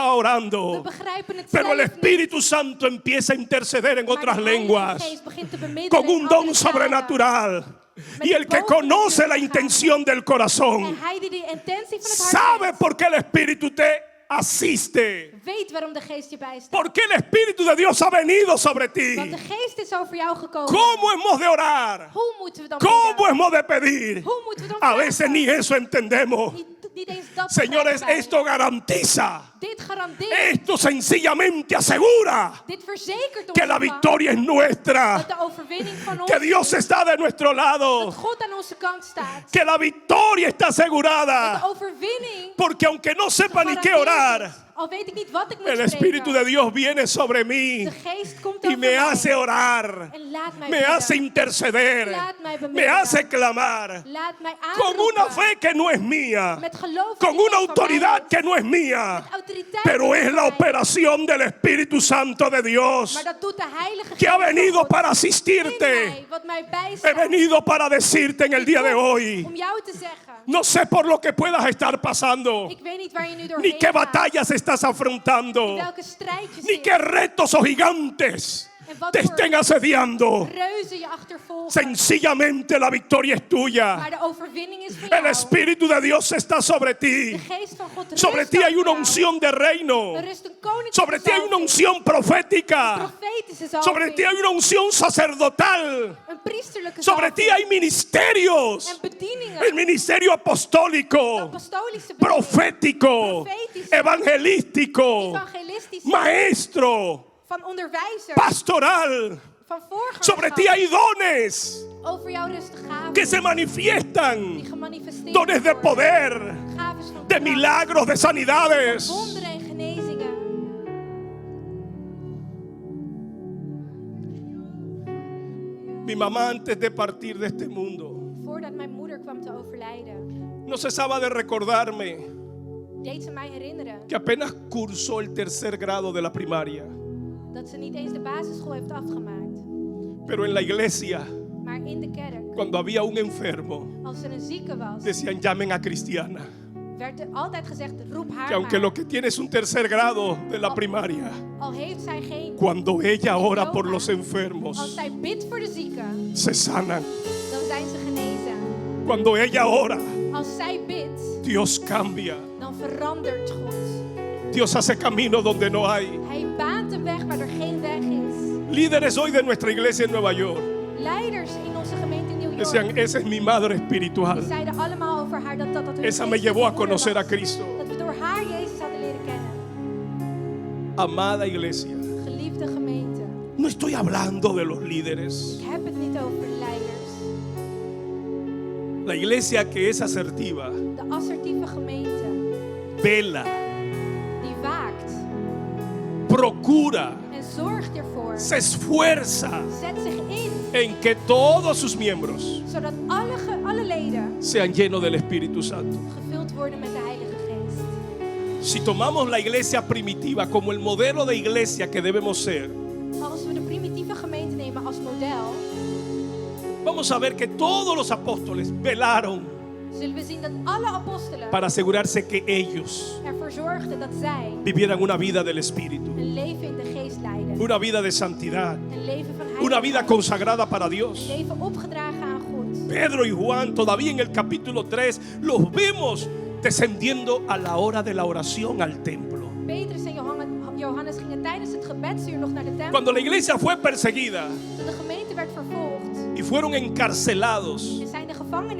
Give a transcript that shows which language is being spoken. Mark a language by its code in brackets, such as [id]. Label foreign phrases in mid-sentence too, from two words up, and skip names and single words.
[nl] We [es] orando. [nl] begrijpen het [es] Pero el [nl] zelf niet. [es] Espíritu Santo empieza a interceder en [nl] Maar [es] otras [nl] de Heilige [es] lenguas [nl] Geest begint te bemiddelen [es] con [nl] in [es] un don [nl] andere talen. [es] sobrenatural. Y el que conoce la intención del [nl] En [es] corazón [nl] hij die de intentie van het hart [es] sabe [nl] kent, [es] por qué el Espíritu te asiste. [nl] weet waarom de Geest je bijstaat. [es] Porque el Espíritu de Dios ha venido sobre ti. [nl] Want de Geest is over jou gekomen. [es] ¿Cómo hemos de orar? [nl] Hoe moeten we dan [es] ¿Cómo [nl] bidden? [es] hemos de pedir? [nl] Hoe moeten we dan [es] A [nl] vragen? [es] veces ni eso entendemos. [nl] Niet eens dat [es] Señores, [nl] begrijpen wij. [es] esto garantiza, [nl] Dit garandeert, [es] esto sencillamente asegura [nl] dit verzekert ons [es] que la [nl] ervan [es] victoria es nuestra, [nl] dat de overwinning van ons [es] que Dios está de nuestro [nl] dat [es] lado, [nl] God aan onze kant staat. [es] que la victoria está [nl] Dat de [es] asegurada. [nl] overwinning [es] Porque aunque no sepa ni qué [nl] gegarandeerd is. [es] orar, [nl] Al weet ik niet wat ik moet [es] el Espíritu de [nl] spreken. [es] Dios viene sobre mí [nl] De Geest komt [es] y [nl] over [es] me [nl] mij [es] hace orar, [nl] en laat mij [es] me [nl] bidden. [es] hace interceder, [nl] Laat mij [es] me [nl] bemiddelen. [es] hace clamar [nl] Laat mij [es] con una [nl] aanroepen. [es] fe que no es mía, [nl] Met geloof [es] con [nl] dat niet [es] una [nl] van mij [es] autoridad [nl] is. [es] que no es mía, [nl] Met autoriteit [es] pero [nl] die [es] es [nl] niet [es] la [nl] van mij is. [es] operación del Espíritu Santo de Dios [nl] Maar dat doet de Heilige [es] que ha [nl] Geest van [es] venido [nl] God [es] para [nl] in [es] asistirte. [nl] mij, wat mij [es] He [nl] bijstaat. [es] venido para decirte en el día de hoy, [nl] Om jou te zeggen. [es] no sé por lo que puedas estar pasando, [nl] Ik weet niet waar je nu [es] ni [nl] doorheen [es] qué [nl] gaat. [es] batallas estás afrontando, [nl] Welke strijdjes [es] ni [nl] zit. [es] qué retos o gigantes te estén asediando. [nl] Reuzen je achtervolgen. [es] Sencillamente la victoria es tuya. [nl] Maar de overwinning is voor [es] El [nl] jou. [es] Espíritu de Dios está sobre ti. [nl] De Geest van God rust [es] Sobre ti hay [nl] over [es] una [nl] jou. [es] unción de reino. [nl] Er rust een koninklijke [es] Sobre ti hay una [nl] zalving. [es] unción profética. [nl] Profetische zalving. [es] Sobre ti hay una unción sacerdotal. [nl] Een priesterlijke [es] Sobre ti [nl] zalving. [es] hay ministerios. [nl] En bedieningen. [es] El ministerio apostólico, [nl] Apostolische bedieningen. [es] profético, [nl] Profetische. [es] evangelístico, [nl] Evangelistische. [es] maestro, [nl] Van onderwijzer. [es] pastoral. [nl] Van voorgangerschap. [es] Sobre ti hay dones [nl] Over jou rust gaven. [es] que se manifiestan, [nl] Die gemanifesteerd [es] dones de [nl] worden. [es] poder, [nl] Gaven van [es] de [nl] kracht. [es] milagros, de sanidades. [nl] Wonderen en genezingen. [es] Mi mamá antes de partir de este mundo [nl] Voordat mijn moeder kwam te overlijden, [es] no cesaba de recordarme [nl] deed ze mij herinneren [es] que apenas cursó el tercer grado de la primaria, [nl] dat ze niet eens de basisschool heeft afgemaakt. [es] pero en la iglesia, [nl] Maar in de kerk, [es] cuando había un enfermo, [nl] als er een zieke was, [es] decían llamen a Cristiana, [nl] werd er altijd gezegd, roep haar [es] que aunque [nl] maar. [es] lo que tiene es un tercer grado de la primaria, [nl] Al heeft zij geen, [es] cuando ella ora por [nl] diploma, [es] los enfermos, [nl] als zij bidt voor de zieken, [es] se sanan. [nl] dan zijn ze genezen. [es] Cuando ella ora, [nl] Als zij bidt, [es] Dios cambia. [nl] dan verandert God. [es] Dios hace camino donde no hay. [nl] Hij baant een weg waar er geen weg is. [es] Líderes hoy de nuestra iglesia en Nueva York [nl] Leiders in onze gemeente in New York, [es] decían, esa es mi madre [nl] die [es] espiritual. [nl] zeiden allemaal over haar dat hun [es] Esa me [nl] geestelijke [es] llevó a [nl] moeder [es] conocer a [nl] was. [es] Cristo. [nl] Dat we door haar Jezus hadden leren kennen. [es] Amada iglesia, [nl] Geliefde gemeente, [es] no estoy hablando de los líderes. [nl] ik heb het niet over leiders. [es] La iglesia que es asertiva, [nl] De assertieve gemeente, [es] vela, [nl] die waakt [es] procura, [nl] en zorgt ervoor. [es] se esfuerza [nl] Zet zich in, [es] en que todos sus miembros [nl] zodat alle leden [es] sean llenos del Espíritu Santo. [nl] gevuld worden met de Heilige Geest. [es] Si tomamos la iglesia primitiva como el modelo de iglesia que debemos ser, [nl] Als we de primitieve gemeente nemen als model, [es] vamos a ver que todos los apóstoles velaron [nl] zullen we zien dat alle apostelen [es] para asegurarse que ellos [nl] ervoor zorgden dat zij [es] vivieran una vida del Espíritu, [nl] een leven in de geest leiden. [es] una vida de santidad, [nl] Een leven van [es] una vida [nl] heiligheid. [es] consagrada para Dios. [nl] Een leven opgedragen aan God. [es] Pedro y Juan, todavía en el capítulo 3, los vemos descendiendo a la hora de la oración al templo. [nl] Petrus en Johannes gingen tijdens het gebedsuur nog naar de tempel. [es] Cuando la iglesia fue perseguida [nl] Toen de gemeente werd vervolgd [es] y fueron encarcelados [nl] en zij in de gevangenis kwamen